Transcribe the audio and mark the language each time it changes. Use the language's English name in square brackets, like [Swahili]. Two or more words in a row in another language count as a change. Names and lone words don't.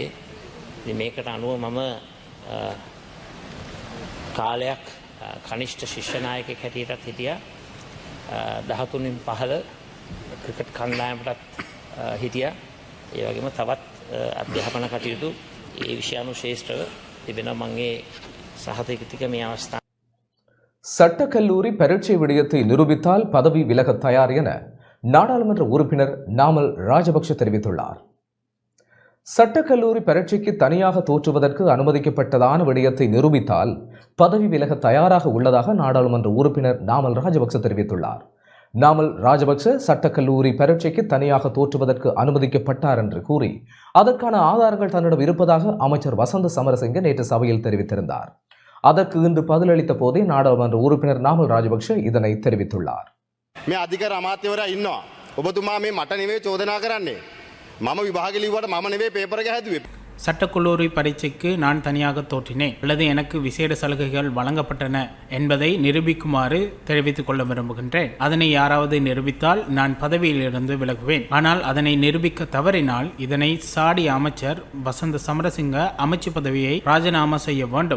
[Sinhala] ඉතින් මේකට අනුව මම කාලයක් කනිෂ්ඨ ශිෂ්‍ය නායකයෙක් හැටියටත් හිටියා. 13න් 15 ක්‍රිකට් කණ්ඩායමටත් හිටියා. ඒ වගේම තවත් අධ්‍යාපන කටයුතු ඒ විෂයානුශේෂ්ඨව තිබෙනවා. මම ඒ සහතික ටික මේ අවස්ථාවේ [Tamil] சட்டக்கல்லூரி பரீட்சை விடயத்தை நிரூபித்தால் பதவி விலக தயார் என நாடாளுமன்ற உறுப்பினர் நாமல் ராஜபக்ஷ தெரிவித்துள்ளார். சட்டக்கல்லூரி பரீட்சைக்கு தனியாக தோற்றுவதற்கு அனுமதிக்கப்பட்டதான விடயத்தை நிரூபித்தால் பதவி விலக தயாராக உள்ளதாக நாடாளுமன்ற உறுப்பினர் நாமல் ராஜபக்ஷ தெரிவித்துள்ளார். நாமல் ராஜபக்ஷ சட்டக்கல்லூரி பரீட்சைக்கு தனியாக தோற்றுவதற்கு அனுமதிக்கப்பட்டார் என்று கூறி அதற்கான ஆதாரங்கள் தன்னிடம் இருப்பதாக அமைச்சர் வசந்த சமரசிங்க நேற்று சபையில் தெரிவித்திருந்தார். அதற்கு இன்று பதிலளித்த போதே நாடாளுமன்ற உறுப்பினர் நாமல் ராஜபக்ஷ இதனை தெரிவித்துள்ளார். [Sinhala] මේ අධිකර අමාත්‍යවරයා ඉන්නවා. ඔබතුමා මේ මට නෙවෙයි චෝදනා කරන්නේ. මම විභාගෙ ලිව්වට මම නෙවෙයි පේපර් එක හැදුවේ. [Tamil] சட்டக்கல்லூரி பரீட்சைக்கு நான் தனியாக தோற்றினேன் அல்லது எனக்கு விசேட சலுகைகள் வழங்கப்பட்டன என்பதை நிரூபிக்குமாறு தெரிவித்துக் கொள்ள விரும்புகின்றேன். அதனை யாராவது நிரூபித்தால் நான் பதவியிலிருந்து விலகுவேன். ஆனால் அதனை நிரூபிக்க தவறினால் இதனை சாடிய அமைச்சர் வசந்த சமரசிங்க அமைச்சு பதவியை ராஜினாமா செய்ய வேண்டும்.